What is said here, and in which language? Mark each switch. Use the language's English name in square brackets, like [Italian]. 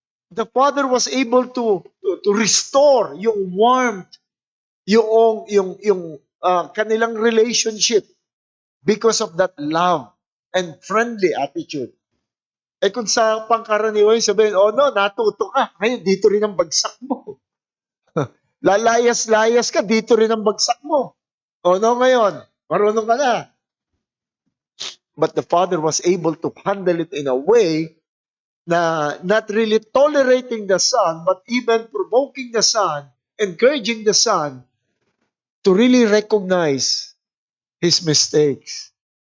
[English] The father was able to restore yung warmth, [Filipino] yung kanilang [English] relationship because of that love and friendly attitude. [Filipino] Eh kung sa pangkaraniwan, sabihin, oh no, natuto ka, ngayon dito rin ang bagsak mo. Lalayas-layas ka, dito rin ang bagsak mo. O no, ngayon, marunong ka na. [English] But the father was able to handle it in a way na not really tolerating the son, but even provoking the son, encouraging the son to really recognize his mistakes.